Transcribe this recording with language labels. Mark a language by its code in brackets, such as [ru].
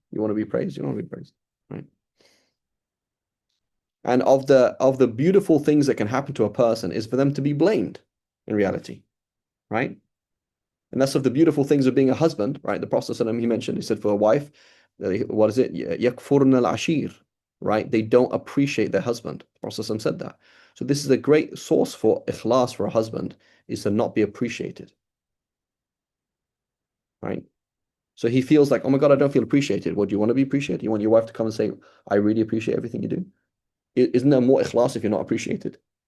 [en] You want to be praised, you want to be praised, right? And of the beautiful things that can happen to a person is for them to be blamed in reality, right? And that's of the beautiful things of being a husband, right? The Prophet ﷺ, he mentioned, he said for a wife, what is it? [ar] يَكْفُرْنَ الْعَشِيرِ, right? [en] They don't appreciate their husband. The Prophet ﷺ said that. So this is a great source for ikhlas for a husband, is to not be appreciated, right? So he feels like, oh my God, I don't feel appreciated. What do you want to be appreciated? You want your wife to come and say, I really appreciate everything you do? Isn't there more ikhlas if you're not appreciated?